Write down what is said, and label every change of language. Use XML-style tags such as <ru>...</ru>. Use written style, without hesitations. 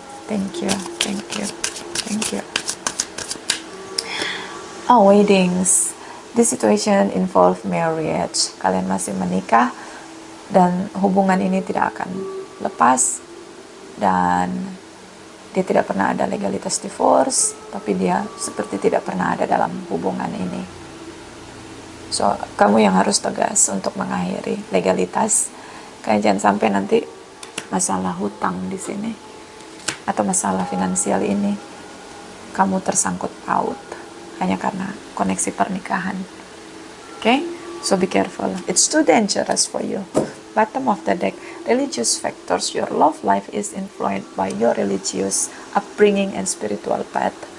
<en>Thank you, thank you, thank you. Oh, weddings. This situation involve marriage.</en> <id>Kalian masih menikah dan hubungan ini tidak akan lepas, dan dia tidak pernah ada legalitas divorce, tapi dia seperti tidak pernah ada dalam hubungan ini. So, kamu yang harus tegas untuk mengakhiri legalitas. Kayak jangan sampai nanti masalah hutang di sini atau masalah finansial ini kamu tersangkut paut hanya karena koneksi pernikahan.</id> <en>Okay? So be careful. It's too dangerous for you. Bottom of the deck, religious factors. Your love life is influenced by your religious upbringing and spiritual path.</en>